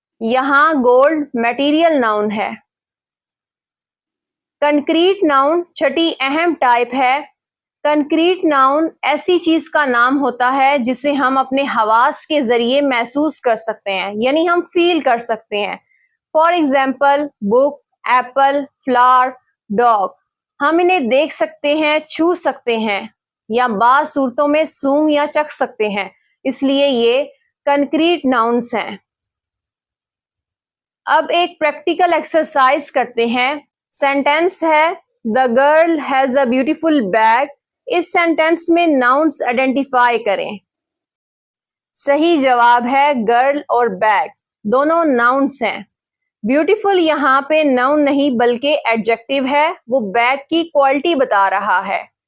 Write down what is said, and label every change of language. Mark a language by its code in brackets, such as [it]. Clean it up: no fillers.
[ur] یہاں gold material noun ہے. Concrete noun چھٹی اہم ٹائپ ہے. کنکریٹ ناؤن ایسی چیز کا نام ہوتا ہے جسے ہم اپنے حواس کے ذریعے محسوس کر سکتے ہیں، یعنی ہم فیل کر سکتے ہیں. [en] For example book, apple, flower, dog. [ur] ہم انہیں دیکھ سکتے ہیں، چھو سکتے ہیں یا بعض صورتوں میں سونگھ یا چکھ سکتے ہیں، اس لیے یہ کنکریٹ ناؤنس ہیں. اب ایک پریکٹیکل ایکسرسائز کرتے ہیں. سینٹینس ہے [en] The girl has a beautiful bag. [ur] اس sentence میں ناؤنس آئیڈینٹیفائی کریں. صحیح جواب ہے گرل اور بیگ دونوں ناؤنس ہیں. بیوٹیفل یہاں پہ ناؤن نہیں بلکہ ایڈجیکٹیو ہے، وہ بیگ کی کوالٹی بتا رہا ہے.